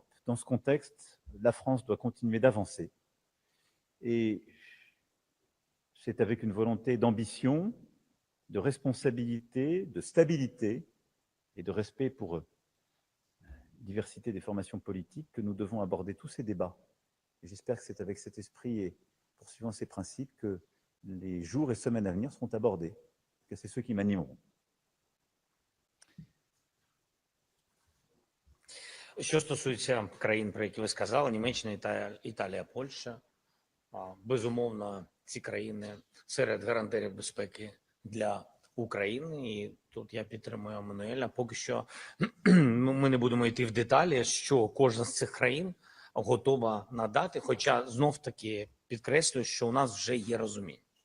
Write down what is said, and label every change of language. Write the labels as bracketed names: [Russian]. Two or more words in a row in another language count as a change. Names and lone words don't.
[French] Dans ce contexte, la France doit continuer d'avancer. Et c'est avec une volonté d'ambition, de responsabilité, de stabilité et de respect pour la diversité des formations politiques que nous devons aborder tous ces débats. Et j'espère que c'est avec cet esprit et poursuivant ces principes que les jours et semaines à venir seront abordés, que c'est ceux qui m'animeront. [Ukrainian] Що стосується країн, про які ви сказали, Німеччина, Італія, Польща, безумовно, ці країни серед гарантів безпеки для України. І тут я підтримую Еммануеля. Поки що ми не будемо йти в деталі, що кожна з цих країн готова надати, хоча знов-таки підкреслюю, що у нас вже є розуміння.